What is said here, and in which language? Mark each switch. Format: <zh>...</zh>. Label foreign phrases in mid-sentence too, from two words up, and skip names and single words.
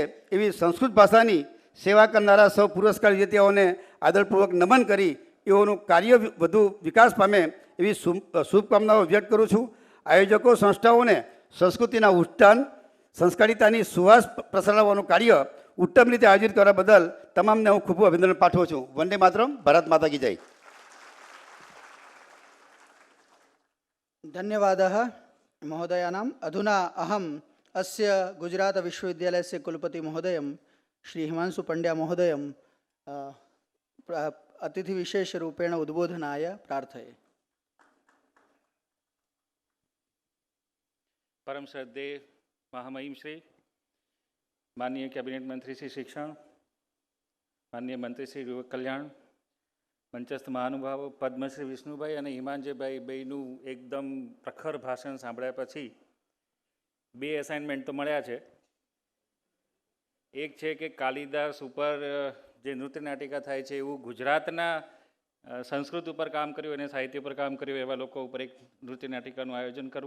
<gu>એવી સંસ્કૃત ભાષાની સેવા કરનારા સૌ પુરસ્કાર વિજેતાઓને આદરપૂર્વક નમન કરી એઓનું કાર્ય વધુ વિકાસ પામે એવી શુભકામનાઓ વ્યક્ત કરું છું. આયોજકો સંસ્થાઓને સંસ્કૃતિના ઉત્થાન, સંસ્કારિતાની સુવાસ પ્રસરાવવાનું કાર્ય ઉત્તમ રીતે આયોજિત કરવા બદલ તમામને હું ખૂબ અભિનંદન પાઠવું છું. વંદે માતરમ.</gu> <hi>भारत माता की जय.</hi> <sa>धन्यवादः महोदयानाम्. अधुना अहम् अस्य गुजरातविश्वविद्यालयस्य कुलपति महोदयं श्री हिमांशु पंड्या महोदयं अतिथिविशेषरूपेण उद्बोधनाय प्रार्थये. परम श्रद्धेय महामहिम श्री माननीय कैबिनेट मंत्री श्री शिक्षण, माननीय मंत्री श्री युवक कल्याण,</sa> <gu>મંચસ્થ મહાનુભાવો પદ્મશ્રી વિષ્ણુભાઈ અને હિમાંજયભાઈ બેયનું એકદમ પ્રખર ભાષણ સાંભળ્યા પછી બે એસાઇનમેન્ટ તો મળ્યા છે. એક છે કે કાલિદાસ ઉપર જે નૃત્ય નાટિકા થાય છે એવું ગુજરાતના સંસ્કૃત ઉપર કામ કર્યું અને સાહિત્ય ઉપર કામ કર્યું એવા લોકો ઉપર એક નૃત્ય નાટિકાનું આયોજન કરવું.</gu>